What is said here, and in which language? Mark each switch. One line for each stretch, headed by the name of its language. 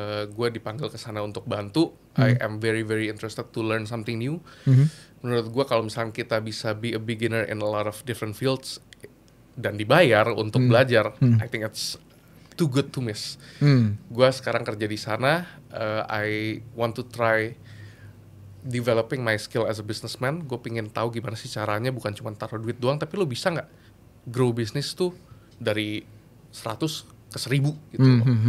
Indonesian: Gue dipanggil ke sana untuk bantu.
English: I am very interested to learn something new.
Indonesian: Menurut gue kalau misalnya kita bisa
English: be a beginner in a lot of different fields
Indonesian: dan dibayar untuk belajar,
English: I think it's too good to miss.
Indonesian: Gue sekarang kerja di sana.
English: I want to try developing my skill as a businessman.
Indonesian: Gue pengen tahu gimana sih caranya, bukan cuma taruh duit doang, tapi lo bisa nggak grow bisnis tuh dari 100 ke 1000 gitu loh.